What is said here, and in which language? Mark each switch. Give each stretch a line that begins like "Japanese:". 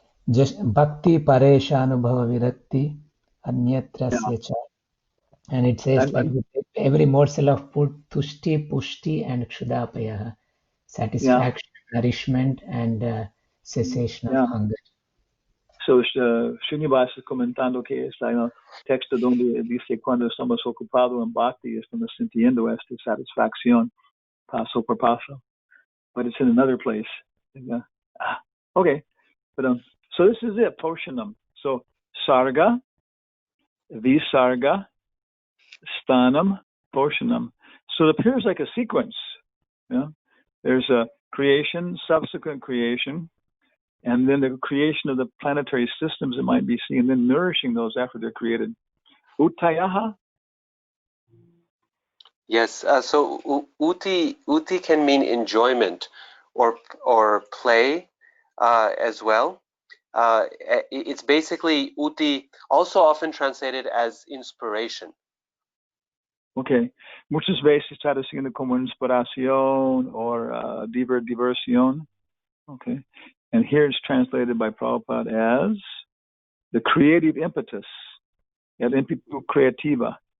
Sanskrit: Just Bhakti Pareshanubhava Virakti Anyatrasya Cha.
English: And it says like every morsel of Tushti, Pushti, and Kshudapaya. Satisfaction, nourishment, and cessation of hunger.
Spanish: So Srinivasa comentando que está en el texto donde dice cuando estamos ocupados en bhakti estamos sintiendo esta satisfacción paso por paso.
English: But it's in another place. Okay. But so this is it, Poshanam. So Sarga, Visarga, Stanam, Poshanam. So it appears like a sequence. Yeah? There's a creation, subsequent creation, and then the creation of the planetary systems that might be seen, and then nourishing those after they're created. Utayaha? Yes, so uti can mean enjoyment or play as well. It's basically uti, also often translated as inspiration. Okay.
Spanish: Muchas veces traduciendo como inspiración or diversión.
English: Okay. And here it's translated by Prabhupada as the creative impetus,
Spanish: el impetu creativa.